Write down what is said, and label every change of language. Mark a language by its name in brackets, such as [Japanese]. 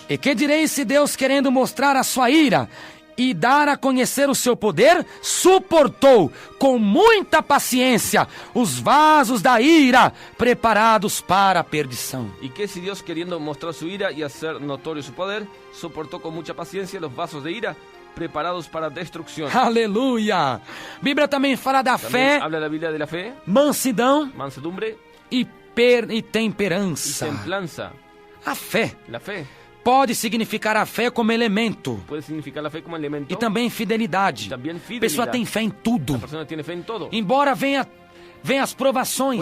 [Portuguese] E que direis se Deus, querendo mostrar a sua ira e dar a conhecer o seu poder, suportou com muita paciência os vasos da ira preparados para a perdição. [Spanish] Y que si Dios, queriendo mostrar su ira y hacer notorio su poder, soportó con mucha paciencia los vasos de ira preparados para destrucción. [Portuguese] Aleluia! A Bíblia também fala da [Spanish] También [Portuguese] fé, [Spanish] habla la Biblia de la fe, [Portuguese] mansidão [Spanish] mansedumbre [Portuguese] e [Spanish] y [Portuguese] temperança. [Spanish] templanza. [Portuguese] A fé [Spanish] La fe [Portuguese] pode significar a fé como elemento [Spanish] puede significar la fe como elemento. [Portuguese] e também fidelidade. [Spanish] También [Portuguese] A [Spanish] fidelidad. [Portuguese] pessoa tem fé em tudo. [Spanish] La persona tiene fe en todo. [Portuguese] Embora venha as provações,